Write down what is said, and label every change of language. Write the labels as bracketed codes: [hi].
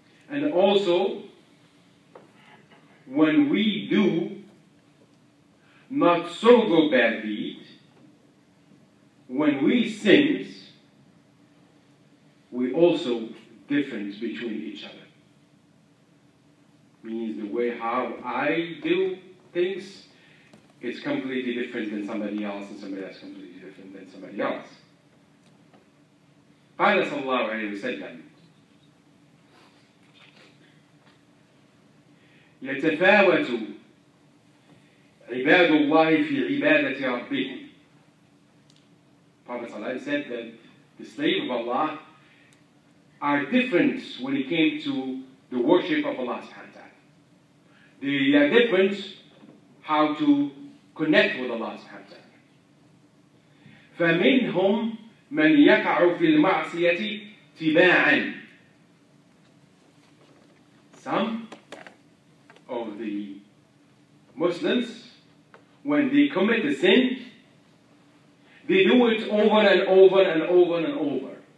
[en] And also, when we do not so good bad deeds, when we sin, we also different between each other. Means the way how I do things, it's completely different than somebody else, and somebody else completely different than somebody else. [ar] قال صلى الله عليه وسلم يتفاوت عباد الله في عبادة ربهم. [en] Prophet ﷺ said that the slaves of Allah are different when it came to the worship of Allah subhanahu wa ta'ala. They are different how to connect with Allah subhanahu wa ta'ala. [ar] فمنهم من يقع في المعصية تباعا. [en] Some of the Muslims, when they commit a sin, they do it over and over and over and over.